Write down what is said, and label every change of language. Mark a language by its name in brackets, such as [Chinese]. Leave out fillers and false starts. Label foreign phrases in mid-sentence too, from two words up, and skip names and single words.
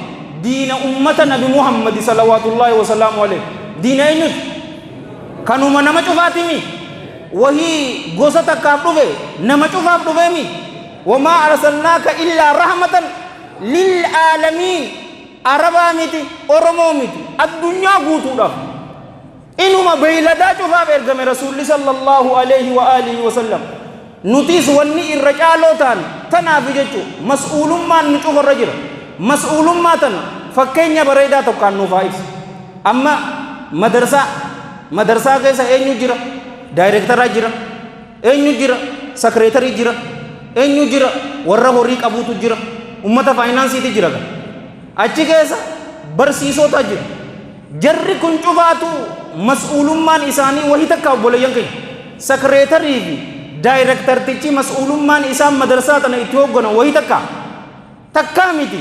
[Oromo] diina ummata nabi muhammadi [Arabic] صلوات الله وسلامه عليه [Oromo] diina eenyuti kanuma nama cufaatimi wahii gosa takkaaf dhufe nama cufaaf dhufeemi [Arabic] وما أرسلناك إلا رحمة للعالمين [Oromo] arabaa miti oromoo miti addunyaa guutuudhaaf inuma beeyladaa cufaaf ergame rasuulli [Arabic] صلى الله عليه وعلى آله وسلم [Oromo] nutis wanni irra caaloo taane tanaaf jechuu mas'uulummaan nu cufarra jira mas'uulummaa tana fakkeenya bareedaa tokkaan nuuf haa ibsu amma madarsaa keessa eenyu jira daayirektaraa jira eenyu jira sekreetarii jira eenyu jira warra horii qabuutu jira ummata faayinaansiiti jira achi keessa barsiisota jira jarri kun cufaatu mas'uulummaan isaanii wahii takka obboleeyyan keenya sekreetarii fi daayirektartichi mas'uulummaan isaan madarsaa tana itti hoogganan wahii takkaa miti